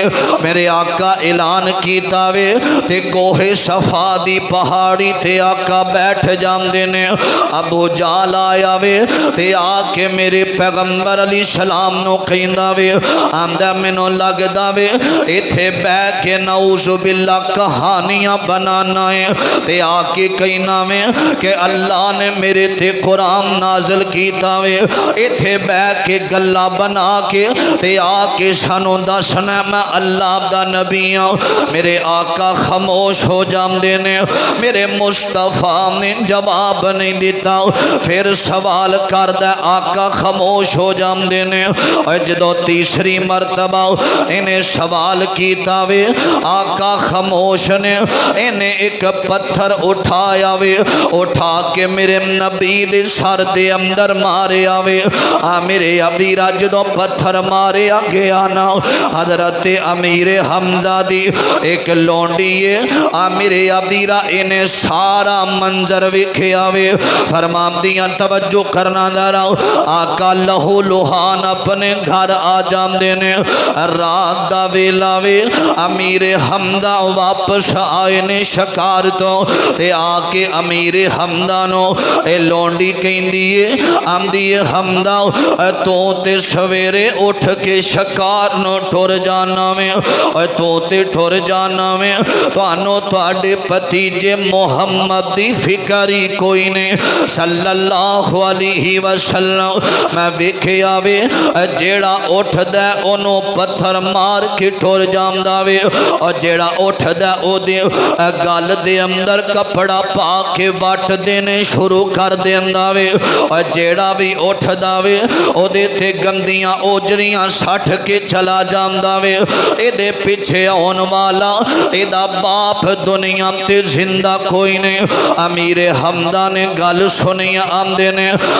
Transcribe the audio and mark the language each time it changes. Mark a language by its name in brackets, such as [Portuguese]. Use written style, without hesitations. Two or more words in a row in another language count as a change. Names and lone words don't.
[Punjabi] میرے آقا اعلان کیتا وے تے کوہ صفا دی پہاڑی تے آقا بیٹھ جاندے نے۔ ابو جہل آیا وے تے آ کے میرے پیغمبر [Arabic] علیہ السلام [Punjabi] نو کہندا وے آندا مینوں لگدا وے ایتھے بیٹھ کے [Arabic] نعوذ باللہ [Punjabi] کہانیاں بنانا ہے تے آ کے کہنا وے کہ اللہ نے میرے تے قرآن نازل کیتا وے، ایتھے بیٹھ کے گلاں بنا کے تے آ کے سانوں دسنا میں اللہ دا نبی ہوں۔ میرے آقا خاموش ہو جاندے نے، میرے مصطفیٰ نے جواب نہیں دیتا، پھر سوال کردہ آقا خاموش ہو جاندے نے۔ اور جدو تیسری مرتبہ انہیں سوال کیتا وے آقا خاموش نے انہیں ایک پتھر اٹھایا وے، اٹھا کے میرے نبی دے سر دے اندر مارے آوے۔ میرے ابیرہ جدو پتھر مارے گیا نا حضرت امیر حمزہ دی ایک لونڈی ہے، میرے ابیرہ انہیں سارا منظر وکھیا وے۔ فرمام دیاں توجہ کرنا ذرا آقا لہو لہان اپنے گھر آ جاتے نے رات دا ویلا وے امیر حمزہ واپس آئے نے شکار تو تے آکے امیر حمزہ نو اے لونڈی کہندی ہے آندی ہے حمزہ تو تے سویرے اٹھ کے شکار نو ٹر جانا وے تو تے ٹر جانا وے تہانوں تہاڈے بھتیجے محمد دی فکر ہی کوئی نے [Arabic] صلی اللہ علیہ وسلم [Punjabi] میں ویکھیا وے جیہڑا اٹھدا اونوں پتھر مار کے ٹر جاندا وے اور جیہڑا اٹھدا اودے گل دے اندر کپڑا پا کے وٹ دینے شروع کر دیندا وے اور جیہڑا بھی اٹھدا وے اودے تے گندیاں اوجھریاں سٹ کے چلا جاندا وے ایدے پیچھے آؤن والا ایدا باپ دنیا تے زندہ کوئی نہیں امیر حمزہ نے گل سنی آندے نے